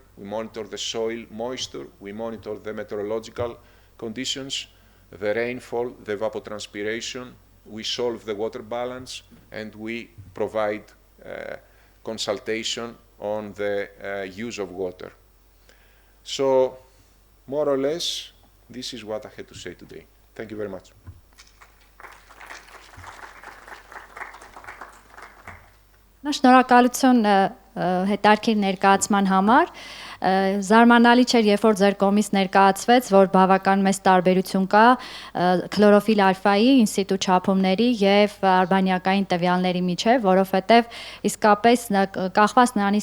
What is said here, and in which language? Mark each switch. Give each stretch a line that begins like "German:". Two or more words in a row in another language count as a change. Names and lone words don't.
English: We monitor the soil moisture. We monitor the meteorological conditions, the rainfall, the evapotranspiration. We solve the water balance, and we provide consultation on the use of water. So, more or less, this is what I had to say today. Thank you very much.
Armenian: Շնորհակալություն հետարքիր ներկայացման համար։ Զարմանալի չէր, երբ որ ձեր կողմից ներկայացվեց, որ բավական մեծ տարբերություն կա քլորոֆիլ ալֆայի ինսիտու չափումների եւ արբանյակային տվյալների միջեւ, որովհետեւ իսկապես կախված նրանից,